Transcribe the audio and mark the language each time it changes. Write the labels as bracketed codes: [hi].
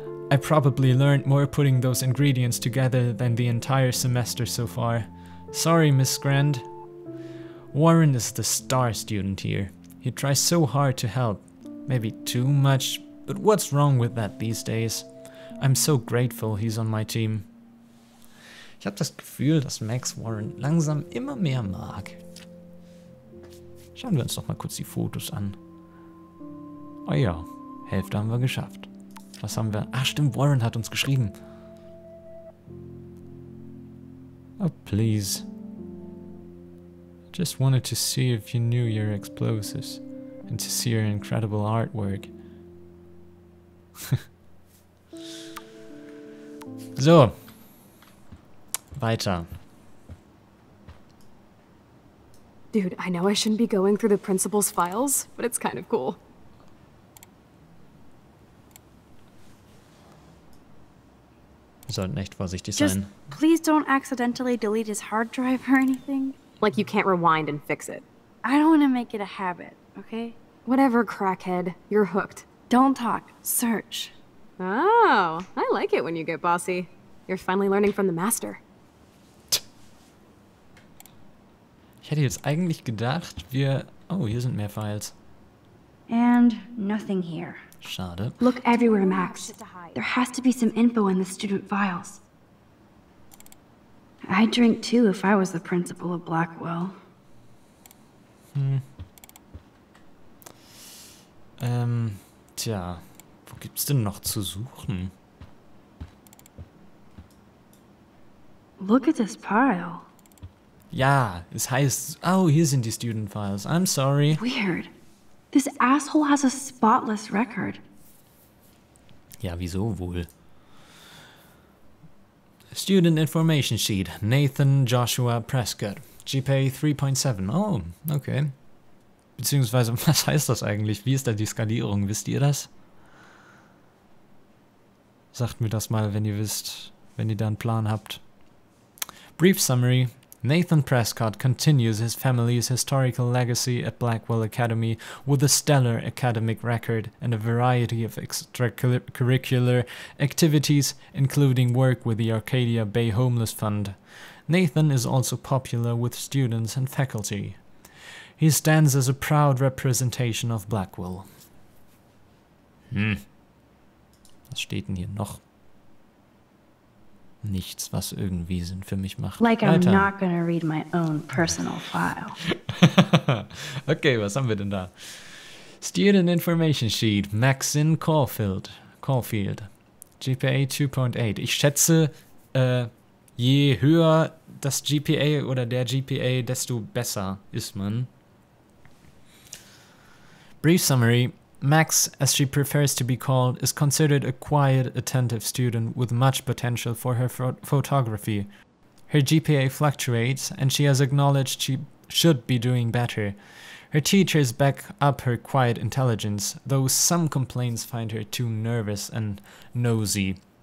[en] I probably learned more putting those ingredients together than the entire semester so far. Sorry, Miss Grand. Warren is the star student here. He tries so hard to help. Maybe too much, but what's wrong with that these days? I'm so grateful he's on my team. [de] Ich habe das Gefühl, dass Max Warren langsam immer mehr mag. Schauen wir uns doch mal kurz die Fotos an. Oh ja, Hälfte haben wir geschafft. Was haben wir? Ah, stimmt, Warren hat uns geschrieben. [en] Oh, please. I just wanted to see if you knew your explosives and to see your incredible artwork. [de] So. Weiter. [en] Dude, I know I shouldn't be going through the principal's files, but it's kind of cool. [de] Wir sollten echt vorsichtig [en] Just [de] sein. [en] please don't accidentally delete his hard drive or anything. Like you can't rewind and fix it. I don't want to make it a habit, okay? Whatever, crackhead. You're hooked. Don't talk. Search. Oh, I like it when you get bossy. You're finally learning from the master. [de] Ich hätte jetzt eigentlich gedacht, wir... Oh, hier sind mehr Files. [en] And nothing here. [de] Schade. [en] Look everywhere, Max. There has to be some info in the student files. I'd drink too if I was the principal of Blackwell. [de] Tja, wo gibt's denn noch zu suchen? [en] Look at this pile. [de] Ja, es heißt... Oh, hier sind die Student Files. [en] I'm sorry. Weird. This asshole has a spotless record. [de] Ja, wieso wohl? [en] Student Information Sheet. Nathan Joshua Prescott. GPA 3.7. Oh, okay. [de] Beziehungsweise, was heißt das eigentlich? Wie ist da die Skalierung? Wisst ihr das? Sagt mir das mal, wenn ihr wisst, wenn ihr da einen Plan habt. [en] Brief Summary. Nathan Prescott continues his family's historical legacy at Blackwell Academy with a stellar academic record and a variety of extracurricular activities, including work with the Arcadia Bay Homeless Fund. Nathan is also popular with students and faculty. He stands as a proud representation of Blackwell. [de] Was steht denn hier noch? Nichts, was irgendwie Sinn für mich macht. [en] Like I'm [de] Weiter. [en] not gonna read my own personal file. [de] Okay, was haben wir denn da? [en] Student Information Sheet. Maxine Caulfield. GPA 2.8. [de] Ich schätze, je höher das GPA oder der GPA, desto besser ist man. [en] Brief summary. Max, as she prefers to be called, is considered a quiet, attentive student with much potential for her photography. Her GPA fluctuates, and she has acknowledged she should be doing better. Her teachers back up her quiet intelligence, though some complaints find her too nervous and nosy.